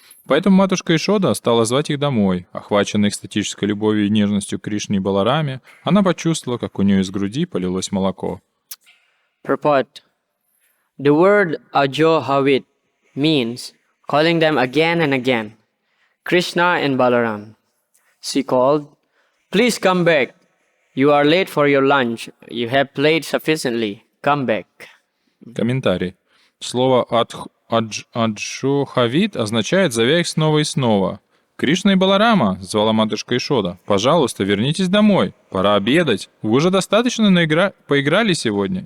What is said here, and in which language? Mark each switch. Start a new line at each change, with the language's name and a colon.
Russian: Поэтому матушка Ишода стала звать их домой. Охваченная экстатической любовью и нежностью к Кришне и Балараме, она почувствовала, как у нее из груди полилось молоко.
English: Purport. The word ajohavit means calling them again and again. Krishna and Balaram. She called, "Please come back. You are late for your lunch. You have played sufficiently. Come back."
Russian: Комментарий. Слово «аджохавит» означает «зовя их снова и снова». Кришна и Баларама, звала матушка Ишода, пожалуйста, вернитесь домой. Пора обедать. Вы уже достаточно поиграли сегодня.